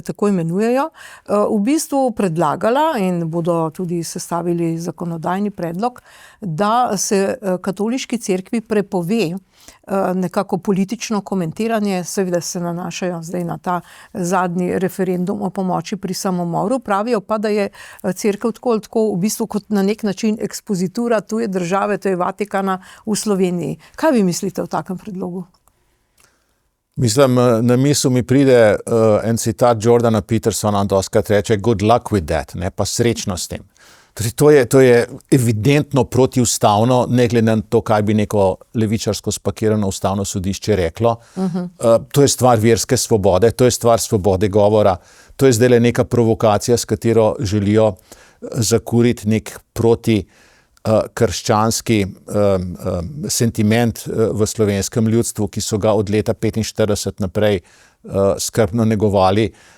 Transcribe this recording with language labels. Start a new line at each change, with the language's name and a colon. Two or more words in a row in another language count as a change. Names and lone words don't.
Slovenian: tako imenujejo, v bistvu predlagala in bodo tudi sestavili zakonodajni predlog, da se katoliški cerkvi prepove nekako politično komentiranje, seveda se nanašajo zdaj na ta zadnji referendum o pomoči pri samomoru, pravijo pa, da je cerkev tako v bistvu kot na nek način ekspozitura tuje države, to je Vatikana v Sloveniji. Kaj vi mislite o takem predlogu? Mislim, na misel mi pride en citat Jordana Petersona, on dostikrat reče
English: good luck with that,
Slovenian: ne, pa srečno s tem. To je evidentno protiustavno, ne glede na to, kaj bi neko levičarsko spakirano ustavno sodišče reklo. To je stvar verske svobode, to je stvar svobode govora, to je zdaj neka provokacija, s katero želijo zakuriti nek proti krščanski sentiment v slovenskem ljudstvu, ki so ga od leta 1945 naprej skrbno negovali.